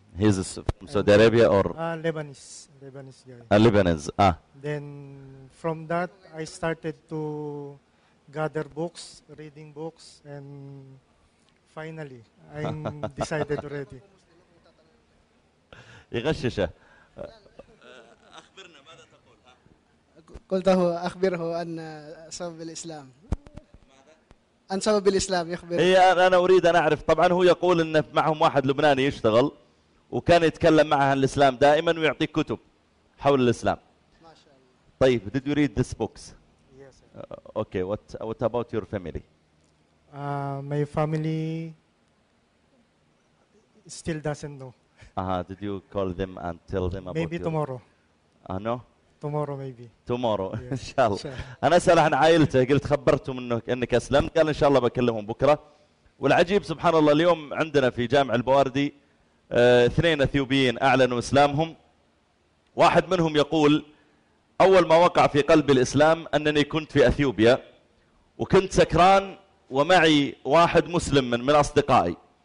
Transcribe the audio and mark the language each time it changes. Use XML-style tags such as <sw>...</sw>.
<en>He's from Saudi Arabia or? Lebanese guy. Then from that, I started to gather books, reading books, and finally, I'm decided already.</en> <ar>يغششه. أخبرنا ماذا تقول؟ قلته أخبره أن سبب الإسلام. ماذا؟ أن سبب الإسلام يخبره. هي أنا أريد أن أعرف. طبعا هو يقول أن معهم واحد لبناني يشتغل وكان يتكلم معه عن الإسلام دائما ويعطيك كتب حول الإسلام. ما شاء الله. طيب،</ar> <en>did you read this books؟ Yes. Okay. What about your family? My family still doesn't know. Did you call them and tell them about maybe your... tomorrow. No? Tomorrow maybe. Tomorrow. Yes.</en> <ar>إن شاء الله. أنا سألت عن عائلته، قلت خبرتهم إنك أسلمت، قال إن شاء الله بكلمهم بكرة. والعجيب سبحان الله، اليوم عندنا في جامع البواردي 2 أثيوبيين أعلنوا إسلامهم. واحد منهم يقول أول ما وقع في قلبي الإسلام أنني كنت في أثيوبيا وكنت سكران ومعي واحد مسلم من أصدقائي.</ar>